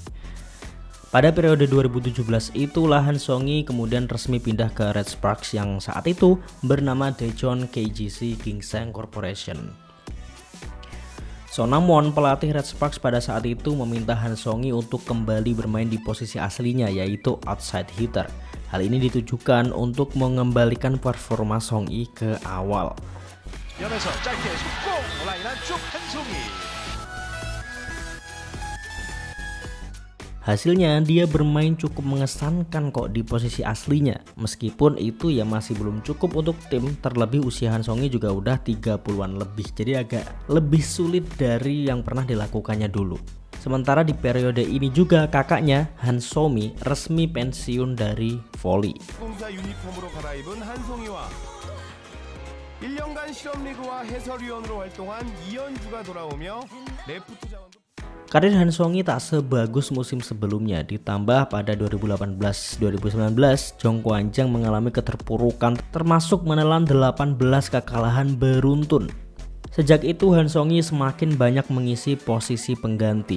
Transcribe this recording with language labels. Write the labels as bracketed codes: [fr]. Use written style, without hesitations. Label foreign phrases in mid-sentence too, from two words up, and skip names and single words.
[id] Pada periode 2017 itulah Han Song-hee kemudian resmi pindah ke Red Sparks yang saat itu bernama Daejeon KGC Ginseng Corporation. Sonamon, pelatih Red Sparks pada saat itu meminta Han Song-hee untuk kembali bermain di posisi aslinya yaitu [en] outside hitter. [id] Hal ini ditujukan untuk mengembalikan performa Song-hee ke awal. [ko] 연에서 짧게 속공 라인 안쪽 한송이. [id] Hasilnya dia bermain cukup mengesankan kok di posisi aslinya. Meskipun itu ya masih belum cukup untuk tim, terlebih usia Han Song-hee juga udah 30-an lebih. Jadi agak lebih sulit dari yang pernah dilakukannya dulu. Sementara di periode ini juga kakaknya Han So-mi resmi pensiun dari volley. [ko] 공사 유니폼으로 갈아입은 한송이와 1년간 실업리그와 해설위원으로 활동한 이현주가 돌아오며 레프트 자원도 [id] Karir Han Song-hee tak sebagus musim sebelumnya, ditambah pada 2018-2019 Jongkwanjang mengalami keterpurukan termasuk menelan 18 kekalahan beruntun. Sejak itu Han Song-hee semakin banyak mengisi posisi pengganti.